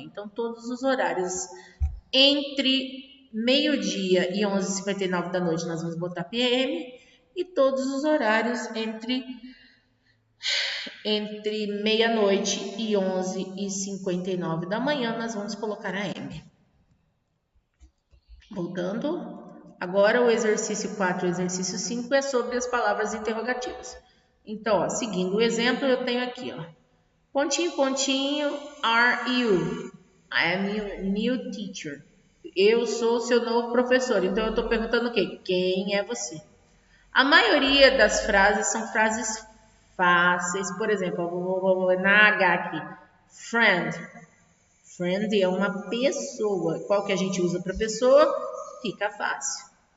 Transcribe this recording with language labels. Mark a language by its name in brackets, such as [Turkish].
[Portuguese] Então, todos os horários entre meio-dia e 11h59 da noite nós vamos botar PM e todos os horários entre meia-noite e 11h59 da manhã, nós vamos colocar a M. Voltando. Agora, o exercício 4 e o exercício 5 é sobre as palavras interrogativas. Então, ó, seguindo o exemplo, eu tenho aqui, ó. Pontinho, pontinho, are you? [English] I am your new teacher. [Portuguese] Eu sou seu novo professor. Então, eu estou perguntando o quê? Quem é você? A maioria das frases são frases fáceis. Por exemplo, eu vou na H aqui. Friend. Friend é uma pessoa. Qual que a gente usa para pessoa? Fica fácil.